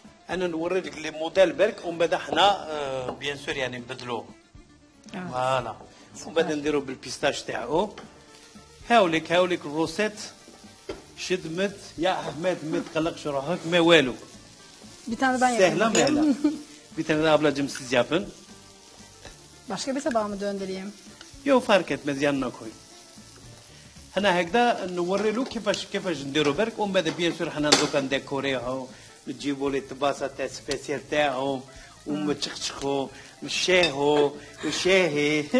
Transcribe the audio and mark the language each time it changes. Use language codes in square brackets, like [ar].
[ar] انا نوريك لي موديل برك ومن بعد حنا بيان سور يعني نبدلوه. فوالا ومن بعد نديرو بالبيستاش تاعو. هاوليك الروسيت شدمت يا احمد ما تقلقش روحك ما والو. [tr] Bir tane ben yapayım. [ar] سهله مهله. [tr] Bir tane daha ablacığım siz yapın. Başka bir tabağa mı döndüreyim? يو فرق etmez yanına koy. [ar] هنا هكذا نوري له كيفاش نديرو برك ومن بعد بيان سور حنا دوكا نديكوريهم نجيبوا لي الطباسه تاع سبيسيال تاعهم ومتشخشخوا نشاهوا وشاهي.